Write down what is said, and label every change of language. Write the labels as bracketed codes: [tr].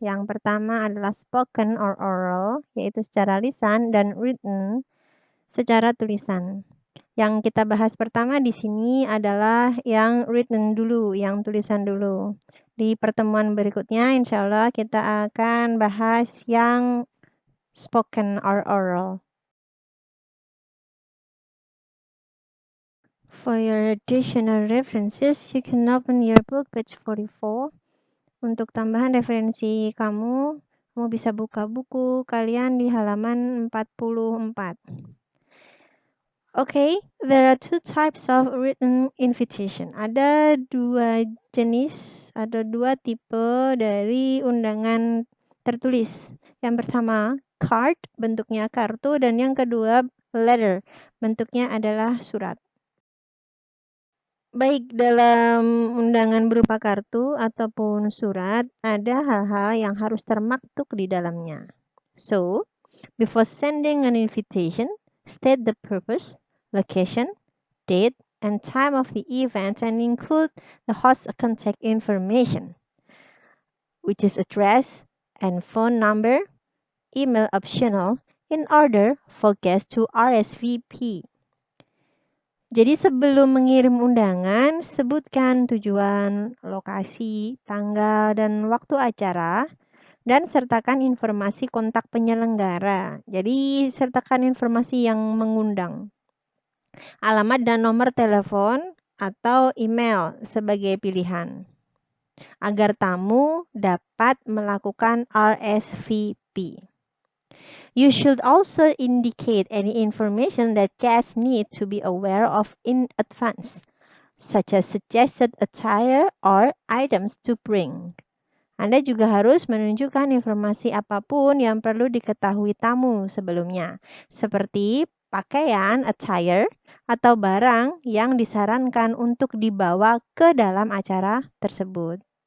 [id] Yang pertama adalah [en] spoken or oral, [id] yaitu secara lisan, dan written, secara tulisan. Yang kita bahas pertama di sini adalah yang written dulu, yang tulisan dulu. Di pertemuan berikutnya, insya Allah kita akan bahas yang [en] spoken or oral. For your additional references, you can open your book page 44. [id] Untuk tambahan referensi kamu bisa buka buku kalian di halaman 44. [en] Okay, there are two types of written invitation. [id] Ada dua jenis, ada dua tipe dari undangan tertulis. Yang pertama, card, bentuknya kartu, dan yang kedua, letter, bentuknya adalah surat. Baik dalam undangan berupa kartu ataupun surat, ada hal-hal yang harus termaktub di dalamnya. [en] So, before sending an invitation, state the purpose, location, date, and time of the event and include the host's contact information, which is address and phone number, email optional, in order for guests to RSVP. [id] Jadi sebelum mengirim undangan, sebutkan tujuan, lokasi, tanggal, dan waktu acara, dan sertakan informasi kontak penyelenggara. Jadi sertakan informasi yang mengundang. Alamat dan nomor telepon atau email sebagai pilihan. Agar tamu dapat melakukan RSVP. [en] You should also indicate any information that guests need to be aware of in advance, such as suggested attire or items to bring. [id] Anda juga harus menunjukkan informasi apapun yang perlu diketahui tamu sebelumnya, seperti pakaian, attire, atau barang yang disarankan untuk dibawa ke dalam acara tersebut.